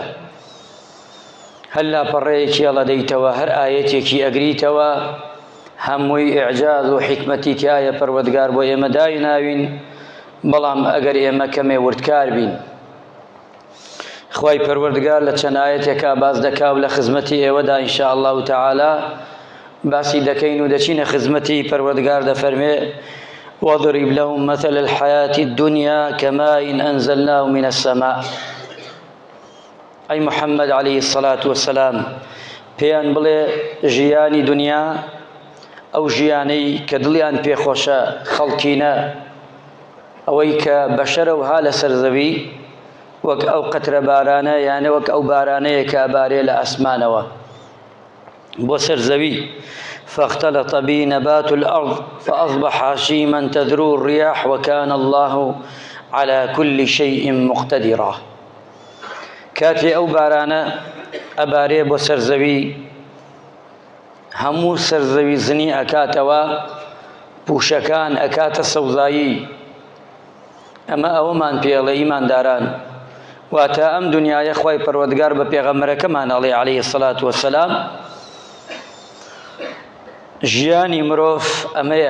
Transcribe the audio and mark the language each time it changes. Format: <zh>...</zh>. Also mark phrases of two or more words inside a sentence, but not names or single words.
<ckb>هەر لاپەڕەیەکی هەڵەدەیتەوە، هەر ئایەتێکی ئەگریتەوە، هەمووی ئیعجاز و حکمەتی تایە. پەروەردگار بۆ ئێمە دایناوین، بەڵام ئەگەر ئێمە کەمێ وردکار بین. خوای پەروەردگار لە چەند ئایەتێکا باس دەکا و لە خزمەتی ئێوەدا</ckb> <ar>ئینشاء الله تعالی</ar> <ckb>باسی دەکەین و دەچینە خزمەتی پەروەردگار.</ckb> <ar>دەفەرمێ وَاضْرِبْ لَهُم مَثَلَ الْحَيَاةِ الدُّنْيَا كَمَاءٍ أَنزَلْنَاهُ مِنَ السَّمَاءِ.</ar> <ckb>ئەی محەممەد</ckb> <ar>عەلەیهی السەڵات وەسەلام،</ar> <ckb>پێیان بڵێ ژیانی دنیا، ئەو ژیانەی کە دڵیان پێخۆشە خەڵکینە، ئەوەی کە بەشەرە وها لەسەر زەوی، وەک ئەو قەترە بارانە، یانە وەک ئەو بارانەیە کە ئەبارێ لە ئەسمانەوە بۆ سەر زەوی.</ckb> <ar>فاختلط به نبات الأرض فأصبح هشيما تذروه الرياح وكان الله على كل شيء مقتدرا.</ar> <ckb>کاتێ ئەو بارانە ئەبارێ بۆ سەرزەوی، هەموو سەرزەوی زنی ئەکاتەوە، پوشەکان ئەکاتە سەوزایی. ئەمە ئەوەمان پێڵێ ئیمانداران. واتە ئەم دنیایە خوای پەروەردگار بە پێغەمبەرەکەمان ئەڵێ</ckb> <ar>عەلەیهی السەڵات وەسەلام</ar> <ckb>ژیانی مرۆڤ ئەمەیە.</ckb>